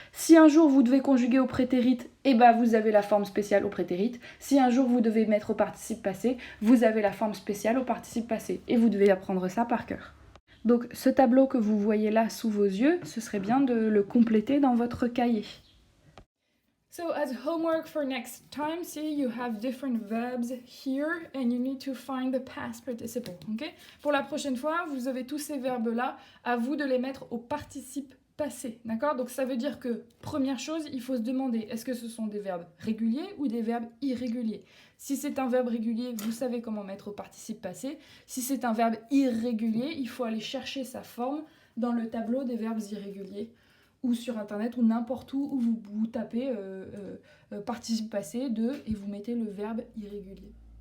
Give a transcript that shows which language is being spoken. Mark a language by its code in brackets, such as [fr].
[fr] Si un jour vous devez conjuguer au prétérit, eh ben vous avez la forme spéciale au prétérit. Si un jour vous devez mettre au participe passé, vous avez la forme spéciale au participe passé. Et vous devez apprendre ça par cœur. Donc ce tableau que vous voyez là sous vos yeux, ce serait bien de le compléter dans votre cahier. [en] So as homework for next time, see you have different verbs here and you need to find the past participle. Okay? [fr] Pour la prochaine fois, vous avez tous ces verbes-là, à vous de les mettre au participe passé. D'accord? Donc ça veut dire que, première chose, il faut se demander, est-ce que ce sont des verbes réguliers ou des verbes irréguliers? Si c'est un verbe régulier, vous savez comment mettre au participe passé. Si c'est un verbe irrégulier, il faut aller chercher sa forme dans le tableau des verbes irréguliers ou sur internet ou n'importe où vous tapez participe passé de et vous mettez le verbe irrégulier.